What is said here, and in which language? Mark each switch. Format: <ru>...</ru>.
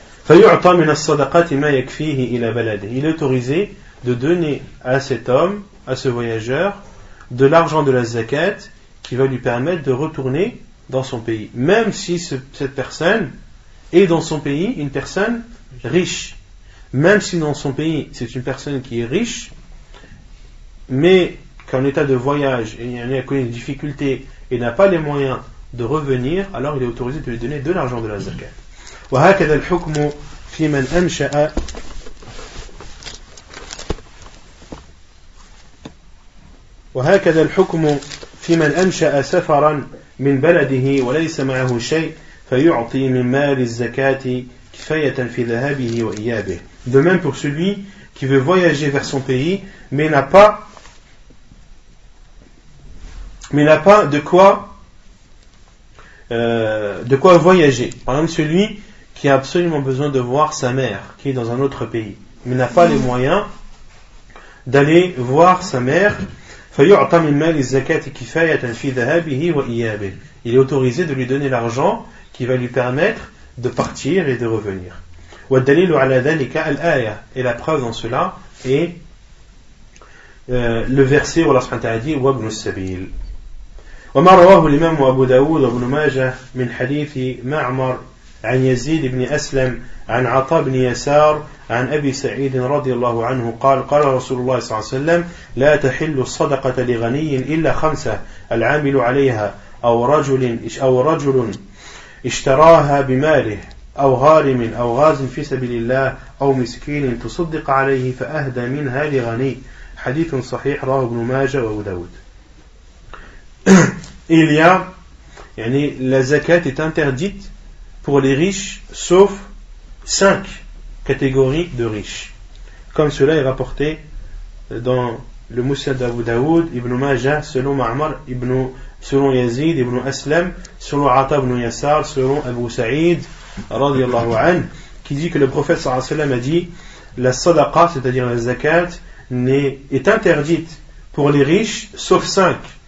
<fr>Il est autorisé de donner à cet homme, à ce voyageur, de l'argent de la zakat qui va lui permettre de retourner dans son pays, même si cette personne est dans son pays une personne riche, même si dans son pays c'est une personne qui est riche, mais qu'en état de voyage et a connu des difficultés et n'a pas les moyens de revenir, alors il est autorisé de lui donner de l'argent de la zakat.</fr> <ar>وهكذا الحكم في من أنشأ وهكذا الحكم في من أنشأ سفرا من بلده وليس معه شيء فيعطي من مال الزكاة كفاية في ذهابه وإيابه.</ar> <fr>De même pour celui qui veut voyager vers son pays mais n'a pas de quoi voyager. Par exemple, celui qui a absolument besoin de voir sa mère qui est dans un autre pays mais n'a pas les moyens d'aller voir sa mère, il est autorisé de lui donner l'argent qui va lui permettre de partir et de revenir. Et la preuve dans cela est le verset où Allah subhanahu wa ta'ala dit</fr> <ar>وابن السبيل. وما رواه الإمام أبو داود وابن ماجه من حديث معمر عن يزيد بن أسلم عن عطاء بن يسار عن أبي سعيد رضي الله عنه قال قال رسول الله صلى الله عليه وسلم لا تحل الصدقة لغني إلا خمسة العامل عليها أو رجل اشتراها بماله أو غارم أو غاز في سبيل الله أو مسكين تصدق عليه فأهدى منها لغني. حديث صحيح رواه ابن ماجه وأبو داود.</ar> <fr>Il y a, la zakat est interdite pour les riches, sauf 5 catégories de riches. Comme cela est rapporté dans le Musnad d'Abu Daoud, Ibn Majah, selon Ma'mar, selon Yazid, Ibn Aslam, selon Ata ibn Yasar, selon Abu Sa'id, radiyallahu anhu, qui dit que le prophète sallallahu alayhi wa sallam a dit la sadaqa, c'est-à-dire la zakat, est interdite pour les riches, sauf 5.</fr>